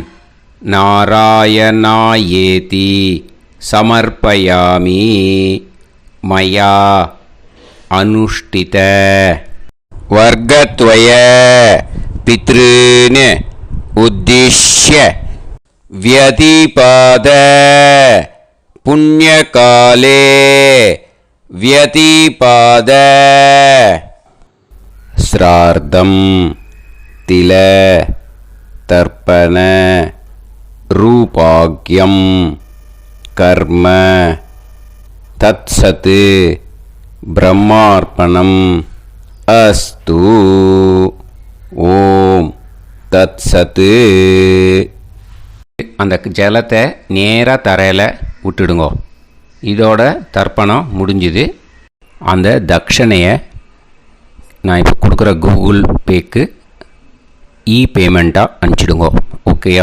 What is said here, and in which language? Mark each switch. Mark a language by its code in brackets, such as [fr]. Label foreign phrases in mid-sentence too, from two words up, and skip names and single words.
[sa] नारायणायेति समर्पयामि मया अनुष्ठित वर्गद्वय पितॄन् उद्दिश्य व्यतिपाद पुण्यकाले व्यतिपाद श्रार्धं तिल तर्पण रूपाग्यं कर्म तत्सत् ब्रह्मार्पणम् अस्तु. ओम तत्सत्. [ta] அந்த ஜலத்தை நேராக தரையில் விட்டுடுங்கோ. இதோட தர்ப்பணம் முடிஞ்சுது. அந்த தட்சணையை நான் இப்போ கொடுக்குற கூகுள் பேக்கு பேமெண்ட்டாக அனுப்பிச்சிடுங்கோ. ஓகேயா?